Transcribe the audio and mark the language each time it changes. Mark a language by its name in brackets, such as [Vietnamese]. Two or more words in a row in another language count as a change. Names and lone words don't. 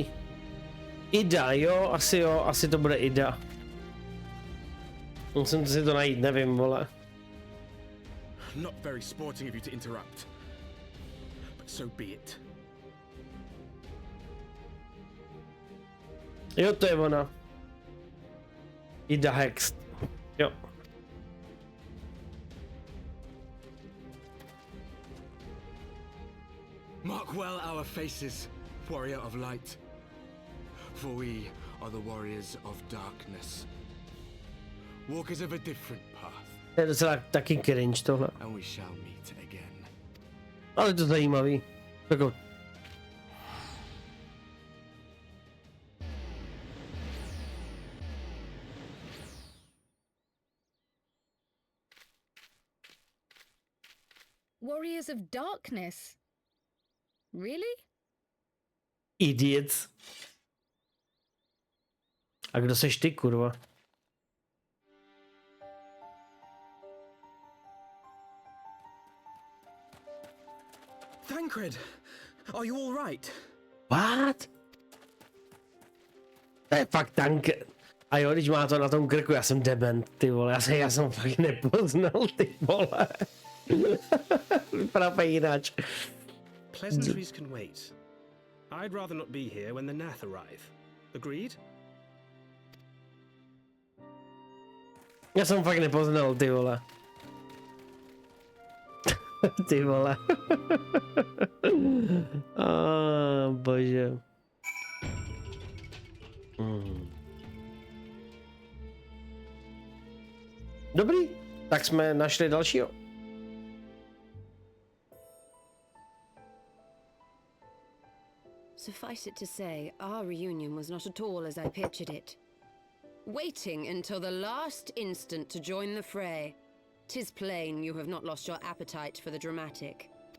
[Czech] Ida, jo, asi to bude Ida. Musím si to najít, nevím, vole. [English] Not very sporting of you to interrupt. But so be it. [Czech] Jo, to je ona. Ida Hext. Jo. [English] Mark well our faces, warrior of light. For we are the warriors of darkness. Walkers of a different path. [Czech] To je docela taky cringe tohle. [English] And we shall meet again. [Czech] Ale to zajímavý. Jako... [English] Warriors of darkness? Really? Idiots. [Czech] A kdo seš ty, kurva? [English] Thancred, are you all right? [Czech] What? To je fakt tank. A jo, když má to na tom krku, já jsem dement, ty vole, já jsem fakt nepoznal, ty vole. Vypadá jináč. [English] Pleasantries can wait. I'd rather not be here when the Nath arrive. Agreed? [Czech] Já jsem fakt nepoznal, ty vole. Ty vole. Bože. Dobrý, tak jsme našli dalšího. [English] Suffice it to say, our reunion was not at all as I pictured it. Waiting until the last instant to join the fray. 'Tis plain you have not lost your appetite for the dramatic.